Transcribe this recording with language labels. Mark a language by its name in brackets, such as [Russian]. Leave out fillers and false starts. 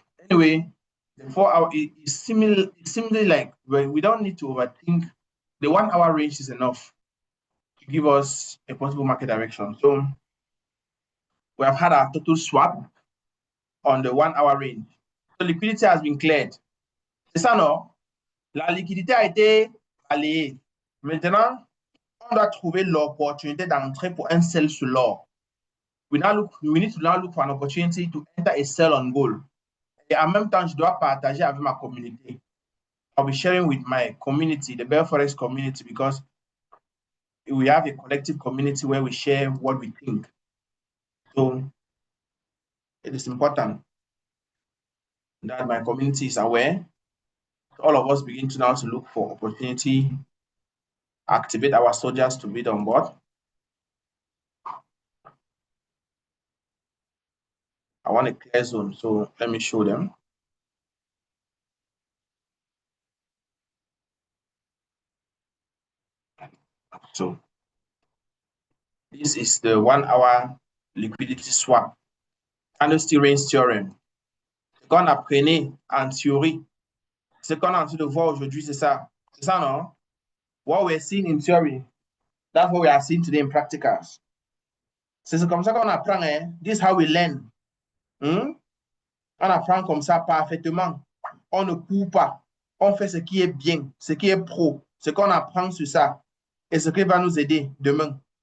[English] Anyway, the 4 hour is similarly like we don't need to overthink. The 1 hour range is enough to give us a possible market direction. So we have had our total swap on the 1 hour range. So liquidity has been cleared. [French] C'est ça, non? La liquidité a été balayée. Maintenant, on doit trouver l'opportunité d'entrer pour un sell sur l'or. [English] We need to now look for an opportunity to enter a sell on gold. [French] Et en même temps, je dois partager avec ma communauté. [English] I'll be sharing with my community, the Bear Forex community, because we have a collective community where we share what we think. So it is important that my community is aware. All of us begin to now to look for opportunity, activate our soldiers to bid on board. I want a clear zone, so let me show them. So this is the 1 hour liquidity swap. Candlestick range theorem. [French] Ce qu'on apprenait en théorie, ce qu'on est en train de voir aujourd'hui, c'est ça. C'est ça, non? [English] What we're seeing in theory, that's what we are seeing today in practicals. [French] C'est comme ça qu'on apprend, hein? [English] This is how we learn. [French] Hmm? On apprend comme ça parfaitement. On ne court pas. On fait ce qui est bien, ce qui est pro, ce qu'on apprend sur ça et ce qui va nous aider demain.